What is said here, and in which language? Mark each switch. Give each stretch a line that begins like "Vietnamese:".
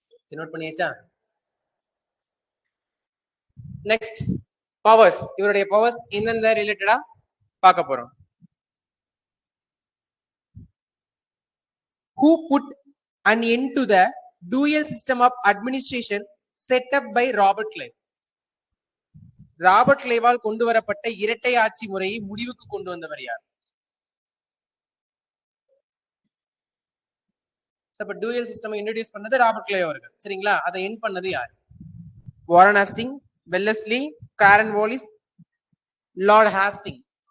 Tamil: Note பண்ணியாச்சா? Next powers. இவருடைய powers எந்தெந்த ரிலேட்டடா பார்க்க போறோம்.
English: Who put an end to the dual system of administration set up by Robert Clive?
Tamil: Robert கிளைவால் கொண்டு வரப்பட்ட இரட்டை ஆட்சி முறையை முடிவுக்கு கொண்டு வந்தவர் யார்? டூயல் சிஸ்டம் இன்ட்ரோடியூஸ் பண்ணது ராபர்ட் கிளைவ் அவர்கள். சரிங்களா? அதை எண்ட் பண்ணது யார்? Warren Hastings, Wellesley, கேரன் Wallis, Lord Hastings.